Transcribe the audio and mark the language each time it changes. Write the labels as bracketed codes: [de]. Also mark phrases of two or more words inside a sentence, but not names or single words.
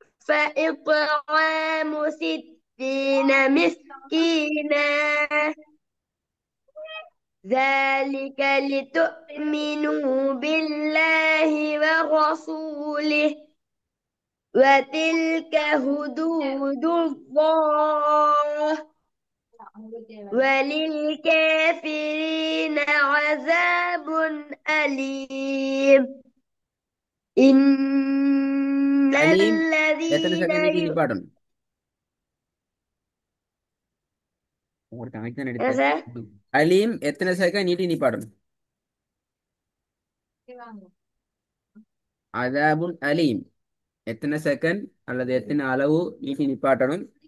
[ar] فإطعام 60 مسكينا ذلك لتؤمنوا بالله ورسوله وتلك حدود الله وللكافرين عذاب أليم إن [ta] அலீம் எத்தனை [ar] الذين [ta] செகண்ட் நீட்டி நிப்பாட்டணும்? உங்களுக்கு கணக்கு தான் எடுத்தேன். சார் அலீம் எத்தனை செகண்ட் நீட்டி நிப்பாட்டணும்? [ar] عذاب أليم [ta] எத்தனை செகண்ட் அல்லது எத்தனை அளவு நீட்டி நிப்பாட்டணும்?